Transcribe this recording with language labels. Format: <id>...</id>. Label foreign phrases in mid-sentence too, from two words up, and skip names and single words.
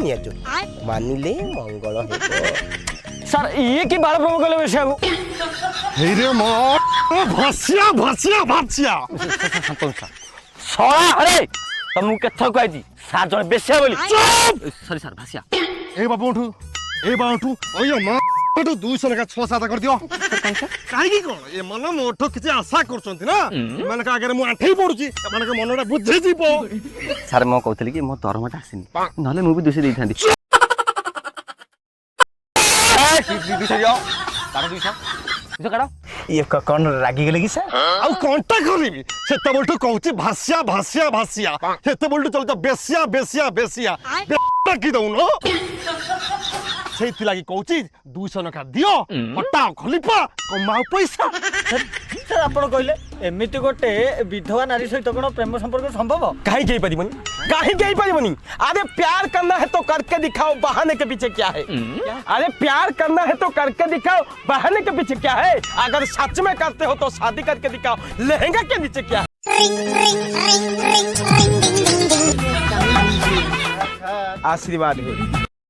<or>ନିଆଛୁ ମାନିଲେ ମଙ୍ଗଳ ହେବ। ସାର୍ ଇଏ କି ବାଳ ପ୍ରଭୁ କଲେ ବେଶିଆକୁ ହେଇରେ ମୋ ଭସିଆ ଭସିଆ ଭସିଆ ଶଳା ହରେ ତମକୁ କେଥର କହିଛି ସାର୍ ଜଣେ ବେଶିଆ ବୋଲି। ସରି ସାର୍ ଭାସିଆ ଏଇ ବାବୁଠୁ ଏଇ ବାବୁଠୁ ଓଇ ମା 200 ଲେଖା 6-7 କରିଦିଅ କାହିଁକି କଣ ଏମାନେ ମୋଠୁ କିଛି ଆଶା କରୁଛନ୍ତି ନା ଏମାନଙ୍କ ଆଗରେ ମୁଁ ଆଣ୍ଠେଇ ପଡୁଛି ଏମାନଙ୍କ ମନଟା ବୁଝିଯିବ। ସାର୍ ମୁଁ କହୁଥିଲି କି ମୋ ଦରମାଟା ଆସିନି ନହେଲେ ମୁଁ ବି 200 ଦେଇଥାନ୍ତି। ଇଏ କଣ ରାଗିଗଲେ କି ସାର୍? ଆଉ କଣଟା କରିବି ସେତେବେଳଠୁ କହୁଛି ଭାସିଆ ଭାସିଆ ଭାସିଆ ସେତେବେଳଠୁ ଚଲୁଛ ବେସିଆ ବେସିଆ ବେସିଆ କି ଦଉନ ସେଇଥିଲାଗି କହୁଛି 200 ଲେଖା ଦିଅ ହଟାଅ ଖଲିପା କମାଅ ପଇସା। ସାର୍ ଆପଣ କହିଲେ ଏମିତି ଗୋଟେ ବିଧବା ନାରୀ ସହିତ କଣ ପ୍ରେମ ସମ୍ପର୍କ ସମ୍ଭବ? କାହିଁକି ହେଇପାରିବନି କାହିଁକି ହେଇପାରିବନି?</or> <hi>अरे प्यार करना है तो करके दिखाओ बहाने के पीछे क्या है? अरे प्यार करना है तो करके दिखाओ बहाने के पीछे क्या है? अगर सच में करते हो तो शादी करके दिखाओ लहंगा के नीचे क्या है? आशीर्वाद है।</hi>